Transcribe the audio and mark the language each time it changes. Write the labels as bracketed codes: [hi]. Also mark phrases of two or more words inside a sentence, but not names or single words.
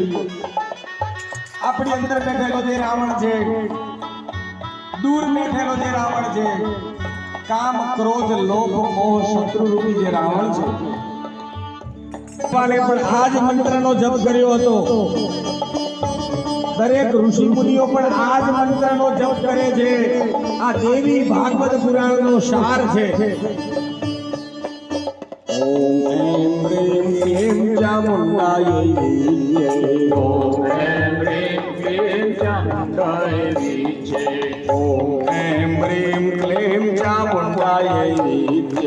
[gu] આપણી અંદર બેઠેલો જે રાવણ છે, દૂર બેઠેલો જે રાવણ છે, કામ ક્રોધ લોભ મોહ શત્રુ રૂપી જે રાવણ છે, પણ આ જ મંત્રનો જપ કર્યો હતો। દરેક ઋષિ મુનિઓ પણ આ જ મંત્રનો જપ કરે છે। આ દેવી ભાગવત પુરાણનો સાર છે। [sa] ओम ऐं ह्रीं क्लीं चामुंडाय विचे। ओम ह्रीं क्लीं चामुंडाय विचे। ओम ऐं ह्रीं क्लीं चामुंडाय विचे।